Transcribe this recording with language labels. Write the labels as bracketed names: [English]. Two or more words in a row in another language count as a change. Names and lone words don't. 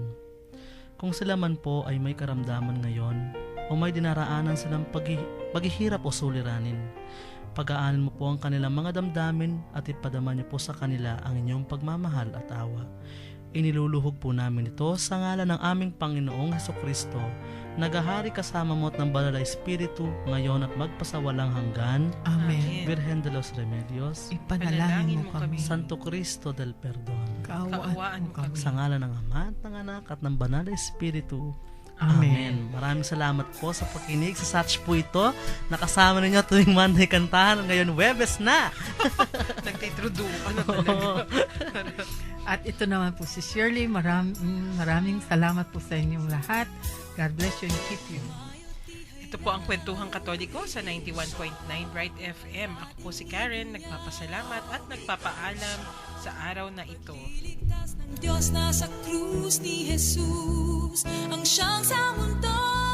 [Filipino] Kung sila man po ay may karamdaman ngayon o may dinaraanan silang paghihirap o suliranin, pag-aanin mo po ang kanilang mga damdamin at ipadama niyo po sa kanila ang inyong pagmamahal at awa. Iniluluhog po namin ito sa ngalan ng aming Panginoong Hesukristo, nagahari kasama mo at ng Banal na Espiritu ngayon at magpasawalang hanggan. Amen. Virgen de los Remedios, Ipanalangin mo kami. Santo Cristo del Perdón, Kaawaan mo kami. sa ngalan ng Ama at ng Anak at ng Banal na Espiritu. Amen. Maraming salamat po sa pakinig sa Satch po ito. Nakasama ninyo tuwing Monday kantahan. Ngayon, Webes na! Nagtitrudo ka na talaga. At ito naman po si Shirley. Maraming salamat po sa inyong lahat. [English] God bless you and keep you. [Filipino] Ito po ang Kwentuhang Katoliko sa 91.9 Bright FM. Ako po si Karen, nagpapasalamat at nagpapaalam sa araw na ito. Iligtas ng Diyos na sa krus ni Jesus ang siyang sa mundo